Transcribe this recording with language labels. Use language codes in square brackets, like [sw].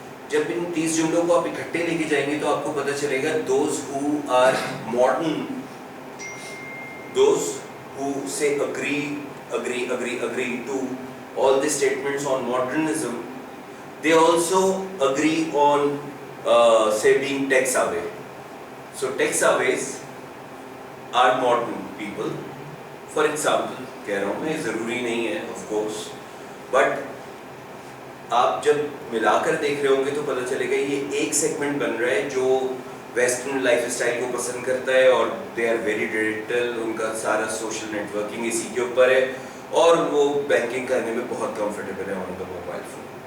[ur] جب ان 30 جملوں کو آپ اکٹھے لے کے جائیں گے تو آپ کو پتہ چلے گا [en] Those who are modern, those who سے agree to all the statements on modernism, they also agree on say being tech savvy. So tech savvies are modern people. For example [ur] کہہ رہا ہوں میں, ضروری نہیں ہے [en] of course, but [ur] آپ جب ملا کر دیکھ رہے ہوں گے تو پتہ چلے گا یہ ایک سیگمنٹ بن رہا ہے جو ویسٹرن لائف اسٹائل کو پسند کرتا ہے, اور [en] they are very digital, [ur] ان کا سارا سوشل نیٹ ورکنگ اسی کے اوپر ہے, اور وہ بینکنگ کرنے میں بہت کمفرٹیبل ہے [en] On the mobile phone.